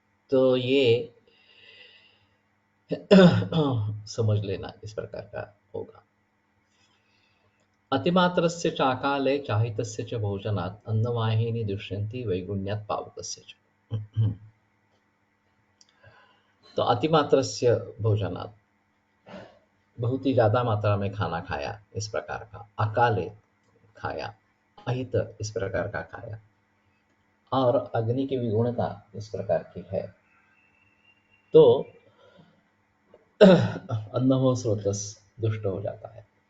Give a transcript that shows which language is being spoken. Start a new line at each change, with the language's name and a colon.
Hindi: तो ये समझ लेना इस प्रकार का होगा।
Sanskrit: अतिमात्रस्य चाकाले चाहितस्य च भोजनात् अन्नवाहिनी दुष्यन्ति वैगुण्यात् पावकस्य च।
Hindi: तो
Sanskrit: अतिमात्रस्य भोजनात्,
Hindi: बहुत ही ज़्यादा मात्रा में खाना खाया इस प्रकार का, अकाले खाया, अहित इस प्रकार का खाया, और अग्नि की विगुणता इस प्रकार की है, तो अन्नहो स्रोतस दुष्ट हो जाता है।